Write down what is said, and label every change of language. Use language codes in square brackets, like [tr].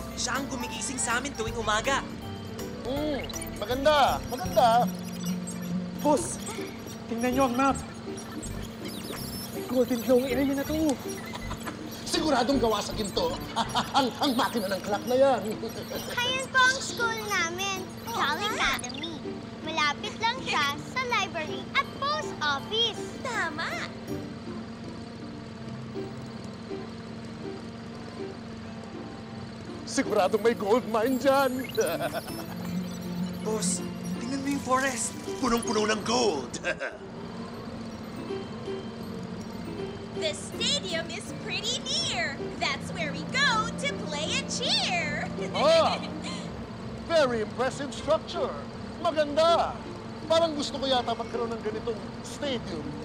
[tl] Siya ang gumigising sa amin tuwing umaga. Maganda, maganda. Boss, tingnan niyo ang map. May golden glow ang area na to. Siguradong gawa sa ginto ang makina ng clock na yan. Ayan po ang school namin, Jolly Academy. Malapit lang siya sa library at post office. Tama! Siguradong may gold mine dyan. Boss, tingnan mo yung forest. Punong-puno ng gold. [en] The stadium is pretty near. That's where we go to play and cheer. Very impressive structure. [tl] Maganda. Parang gusto ko yata magkaroon ng ganitong stadium.